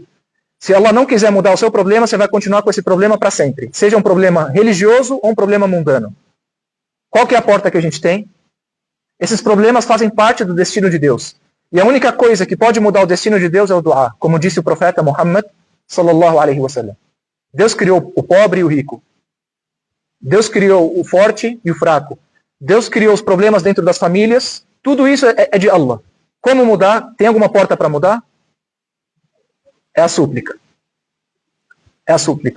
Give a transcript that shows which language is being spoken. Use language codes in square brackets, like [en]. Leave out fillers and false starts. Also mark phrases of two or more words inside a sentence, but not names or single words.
[pt] Se Allah não quiser mudar o seu problema, você vai continuar com esse problema para sempre. Seja um problema religioso ou um problema mundano. Qual que é a porta que a gente tem? Esses problemas fazem parte do destino de Deus. E a única coisa que pode mudar o destino de Deus é o dua, como disse o profeta Muhammad [ar] صلى الله عليه وسلم. [pt] Deus criou o pobre e o rico. Deus criou o forte e o fraco. Deus criou os problemas dentro das famílias. Tudo isso é de Allah. Como mudar? Tem alguma porta para mudar? É a súplica. É a súplica.